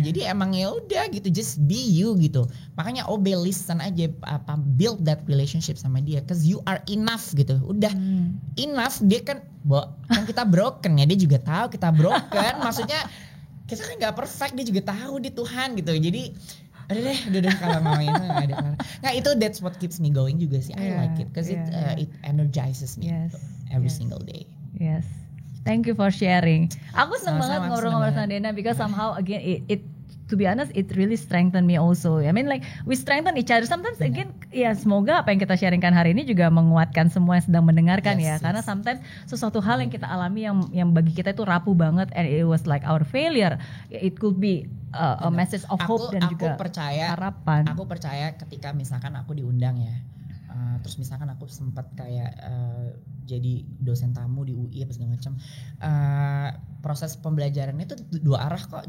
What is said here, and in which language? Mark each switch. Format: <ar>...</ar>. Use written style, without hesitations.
<id>Jadi emang ya udah gitu,</id> <en>just be you gitu.</en> <id>Makanya</id> <en>obey, listen aja, build that relationship</en> <id>sama dia,</id> <en>cause you are enough gitu.</en> <id>Udah enough. Dia kan kita broken ya, dia juga tahu kita broken. Maksudnya kita kan nggak perfect, dia juga tahu di Tuhan gitu. Jadi udah deh kalau mau itu nggak ada. Nah itu</id> <en>that's what keeps me going</en> <id>juga sih.</id> <en>I like it cause it energizes me every single day. Yes, thank you for sharing.</en> <id>Aku seneng banget ngobrol-ngobrol seneng</id> <en>sama Dena because somehow again it to be honest, it really strengthened me also. I mean like we strengthen each other. Sometimes again,</en> <id>ya semoga apa yang kita sharingkan hari ini juga menguatkan semua yang sedang mendengarkan ya. Karena sometimes sesuatu hal yang kita alami yang bagi kita itu rapuh banget,</id> <en>and it was like our failure. It could be a message of hope</en> <id>dan juga harapan. Aku percaya ketika misalkan aku diundang ya, terus misalkan aku sempat kayak jadi dosen tamu di UI apa segala macam, proses pembelajarannya itu dua arah kok.</id>